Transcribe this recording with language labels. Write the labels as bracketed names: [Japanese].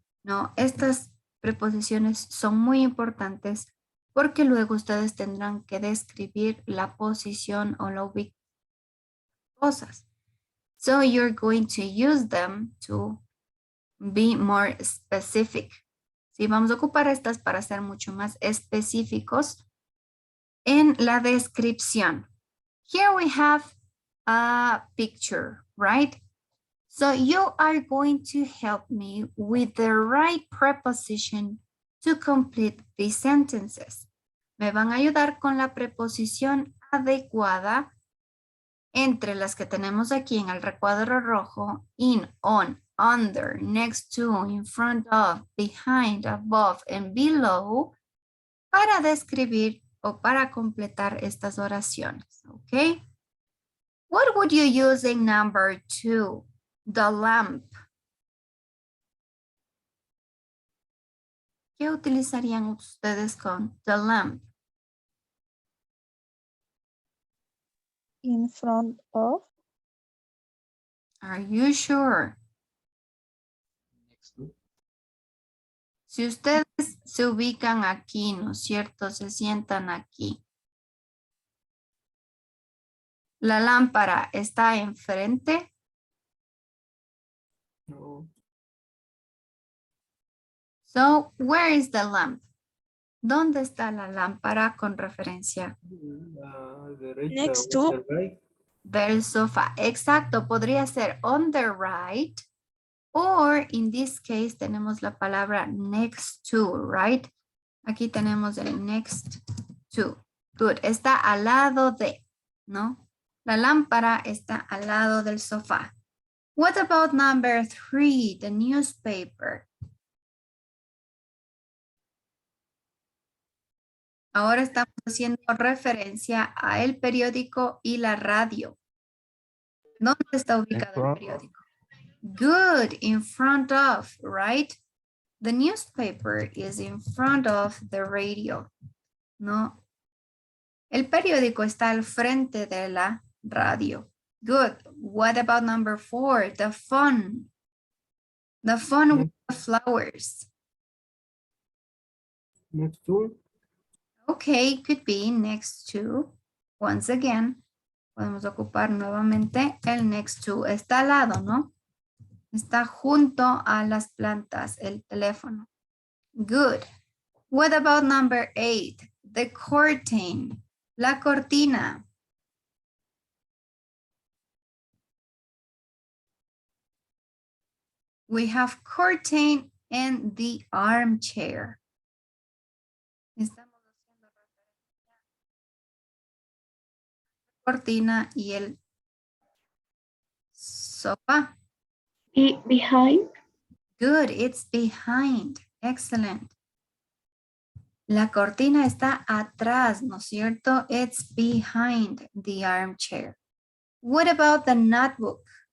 [Spanish] No, estas preposiciones son muy importantes porque luego ustedes tendrán que describir la posición o la ubicación de cosas. [English] So you're going to use them to be more specific. [Spanish] Sí, vamos a ocupar estas para ser mucho más específicos en la descripción. [English] Here we have a picture, right? So you are going to help me with the right preposition to complete these sentences. [Spanish] Me van a ayudar con la preposición adecuada entre las que tenemos aquí en el recuadro rojo, in, on, under, next to, in front of, behind, above, and below, para describir o para completar estas oraciones, ¿ok? [English] What would you use in number 2? The lamp. [Spanish] ¿Qué utilizarían ustedes con [English] the lamp? In front of. Are you sure? Next to. [Spanish] Si ustedes se ubican aquí, ¿no es cierto? Se sientan aquí. ¿La lámpara está enfrente? No. [English] So, where is the lamp? [Spanish] ¿Dónde está la lámpara con referencia? La derecha. [English] Next [Spanish] o [English] to. the right. [Spanish] Del sofá. Exacto, podría ser [English] on the right. Or in this case [Spanish] tenemos la palabra [English] next to, right? [Spanish] Aquí tenemos el next to. Good. Está al lado de, ¿no? La lámpara está al lado del sofá. [English] What about number 3, the newspaper? [Spanish] Ahora estamos haciendo referencia a el periódico y la radio. ¿Dónde está ubicado el [English] front of. periódico? Good, in front of, right? The newspaper is in front of the radio. [Spanish] No. El periódico está al frente de la radio. [English] Good. What about number 4? The phone. The phone with the flowers. Next to. Okay, could be next to. Once again, [Spanish] podemos ocupar nuevamente el [English] next to. [Spanish] Está al lado, ¿no? Está junto a las plantas, el teléfono. [English] Good. What about number 8? The curtain. [Spanish] La cortina. [English] We have curtain and the armchair. [Spanish] Estamos haciendo referencia a la cortina y el sofá. [English] Behind. Good, it's behind. Excellent. [Spanish] La cortina está atrás, ¿no es cierto? [English] It's behind the armchair. What about the notebook?